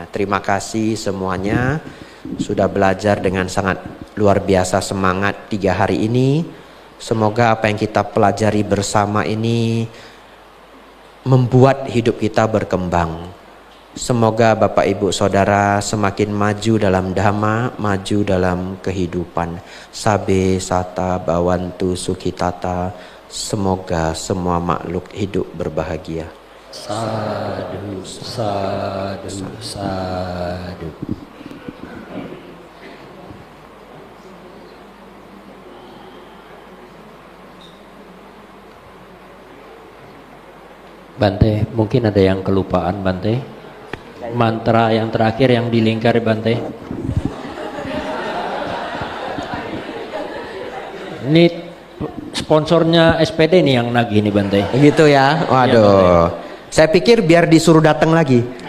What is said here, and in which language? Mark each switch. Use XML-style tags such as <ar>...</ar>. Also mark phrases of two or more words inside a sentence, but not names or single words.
<id>Terima kasih semuanya sudah belajar dengan sangat luar biasa semangat 3 hari ini. Semoga apa yang kita pelajari bersama ini membuat hidup kita berkembang. Semoga Bapak Ibu Saudara semakin maju dalam dhamma, maju dalam kehidupan.</id> <pi>Sabe sata bawantu sukhitata.</pi> <id>Semoga semua makhluk hidup berbahagia.</id> <pi>Sadu, sadu, sadu.</pi> <id>Bante, mungkin ada yang kelupaan Bante. Mantra yang terakhir yang dilingkar Bante. Ini sponsornya SPD nih yang nagih nih Bante. Begitu ya. Waduh. Ya, saya pikir biar disuruh datang lagi.</id>